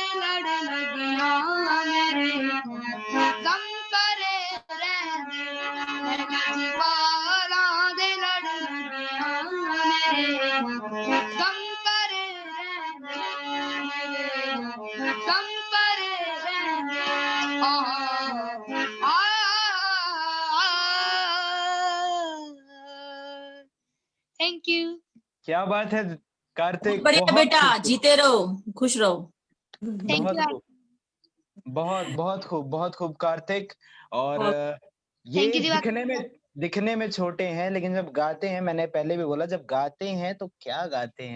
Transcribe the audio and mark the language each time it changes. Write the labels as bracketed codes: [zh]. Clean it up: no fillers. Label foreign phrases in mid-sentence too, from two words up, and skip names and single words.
[pa] ਲੜ ਲਗਿਆ, ਮੇਰੇ ਗਮ ਪਰ ਰਹਿੰਦੇ, ਮੈਂ ਲਜਪਾਲਾ ਦੇ ਲੜ ਲਗਿਆ, ਮੇਰੇ ਗਮ ਪਰ ਰਹਿੰਦੇ, ਮੇਰੇ ਗਮ ਪਰ ਰਹਿੰਦੇ, [en] Thank you. [hi] क्या बात है कार्तिक, बढ़िया बहुत बेटा, खूबसूरत। जीते रहो, खुश रहो। थैंक बहुत यू। खूब, बहुत बहुत खूब, बहुत खूब कार्तिक। और बहुत- ये [en] Thank you, [hi] दिवाकर। दिखने में दिखने में छोटे हैं लेकिन जब गाते हैं, मैंने पहले भी बोला, जब गाते हैं तो क्या गाते हैं।